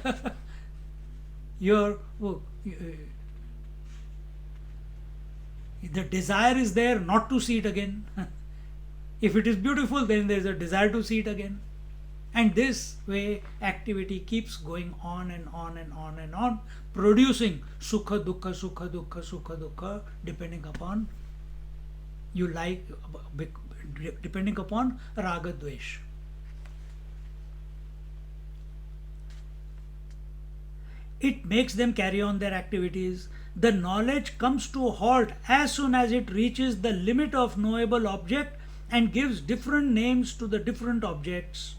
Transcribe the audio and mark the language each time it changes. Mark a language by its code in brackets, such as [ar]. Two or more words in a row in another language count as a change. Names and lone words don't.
[en] The desire is there not to see it again. If it is beautiful, then there is a desire to see it again. And this way activity keeps going on and on and on and on, producing [sa] sukha dukkha, sukha dukkha, sukha dukkha, [en] depending upon depending upon [sa] raga dvesh. [en] It makes them carry on their activities. The knowledge comes to a halt as soon as it reaches the limit of knowable object and gives different names to the different objects.